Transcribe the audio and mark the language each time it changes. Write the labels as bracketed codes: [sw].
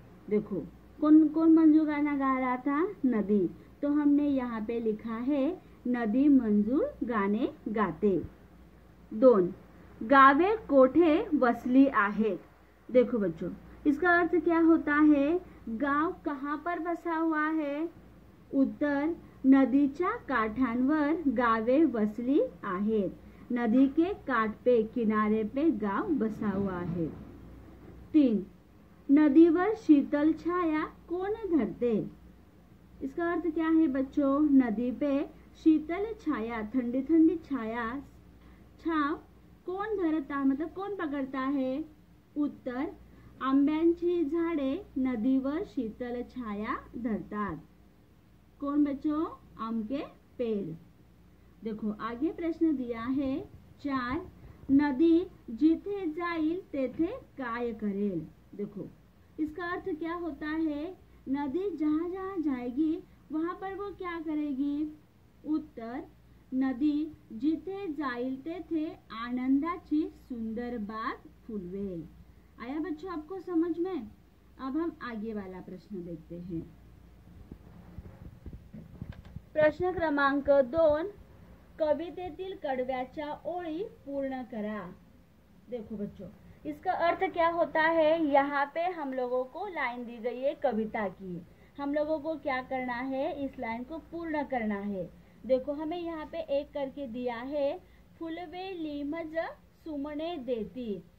[hi] देखो, कौन कौन मंजूर गाना गा रहा था, नदी। तो हमने यहाँ पे लिखा है नदी मंजूर गाने गाते। [mr] 2, गावे कोठे वसली आहेत। [hi] देखो बच्चों, इसका अर्थ क्या होता है, गाव कहाँ पर बसा हुआ है। [mr] उत्तर: नदीच्या काठांवर गावे वसली आहेत। [hi] नदी के काट पे, किनारे पे गाव बसा हुआ है। [mr] 3, नदीवर शीतल छाया कौन धरते। [hi] इसका अर्थ क्या है बच्चों, नदी पे शीतल छाया, ठंडी ठंडी छाया, छाव कौन धरता, मतलब कौन पकडता है। [mr] उत्तर: आंब्यांची झाडे नदीवर शीतल छाया धरतात। [hi] कौन बच्चों, आम के पेड़। देखो, आगे प्रश्न दिया है 4, [mr] नदी जिथे जाईल तेथे काय करेल। [hi] देखो, इसका अर्थ क्या होता है, नदी जहाँ जहाँ जाएगी वहां पर वो क्या करेगी। [mr] उत्तर: नदी जिथे जाईल तेथे आनंदाची सुंदर बाग फुलवेल। [hi] आया बच्चों आपको समझ में। अब हम आगे वाला प्रश्न देखते हैं। [mr] प्रश्न क्रमांक 2, कवितेतील कडव्याच्या ओळी पूर्ण करा। [hi] देखो बच्चों, इसका अर्थ क्या होता है, यहाँ पे हम लोगों को लाइन दी गई है कविता की। हम लोगों को क्या करना है, इस लाइन को पूर्ण करना है। देखो, हमें यहाँ पे एक करके दिया है, [mr] फुलवेली मज सुमणे देती।